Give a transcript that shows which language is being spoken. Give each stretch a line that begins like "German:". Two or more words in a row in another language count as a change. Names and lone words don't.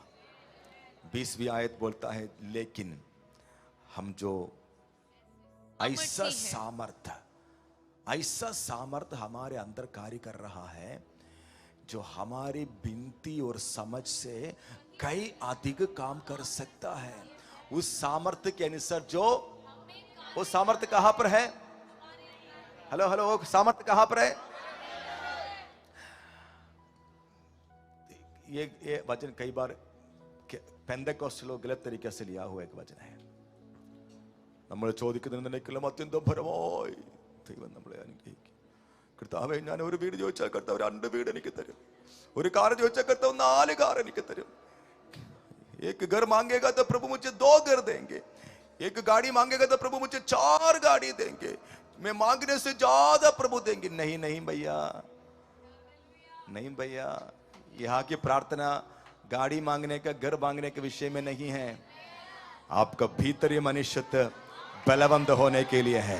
Hindi: 20वीं आयत बोलता है, लेकिन हम जो ऐसा सामर्थ हमारे अंदर कार्य कर रहा है जो हमारी विनती और समझ से कई अधिक काम कर सकता है, उस सामर्थ्य के अनुसार जो, वो सामर्थ्य कहां पर है? हेलो हेलो, वो सामर्थ्य कहां पर है? ये वचन कई बार पेंटेकोस्टल गलत तरीके से लिया हुआ एक वचन है।
Malayalam: നമ്മൾ ചോദിക്കുന്നതിനേക്കാളും അത്യന്തം ഫലമായി ദൈവം നമ്മളെ അനുഗ്രഹിക്കും. കർത്താവേ, ഞാൻ ഒരു വീട് ചോദിച്ചാൽ കർത്താവ് 2 വീട് എനിക്ക് തരും, ഒരു കാർ ചോദിച്ചാൽ കർത്താവ് 4 കാർ എനിക്ക് തരും,
Hindi: एक घर मांगेगा तो प्रभु मुझे 2 घर देंगे, एक गाड़ी मांगेगा तो प्रभु मुझे 4 गाड़ी देंगे, मैं मांगने से ज्यादा प्रभु देंगे। नहीं नहीं भैया, नहीं भैया, यहाँ की प्रार्थना गाड़ी मांगने का, घर मांगने के विषय में नहीं है, आपका भीतरी मनुष्यत्व बलवंत होने के लिए है।